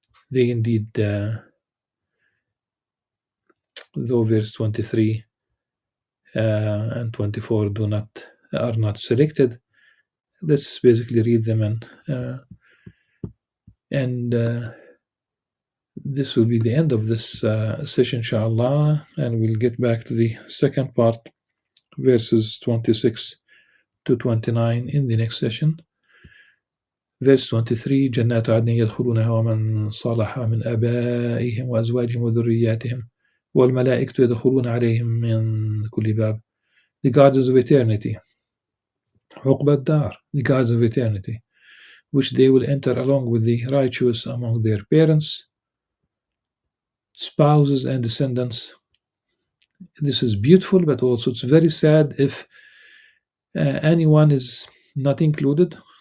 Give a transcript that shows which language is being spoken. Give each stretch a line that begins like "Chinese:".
English: They indeed, though verse 23 and 24 are not selected, let's basically read them, and this will be the end of this session, inshallah, and we'll get back to the second part, verses 26 to 29 in the next session. Verse 23
Arabic: جنات عدن يدخلونها ومن صلح من آبائهم وأزواجهم وذرياتهم والملائكة يدخلون عليهم من كل باب.
English: The gardens of eternity.
Arabic: عقبى الدار.
English: The gardens of eternity, which they will enter along with the righteous among their parents, spouses, and descendants. This is beautiful, but also it's very sad if anyone is not included.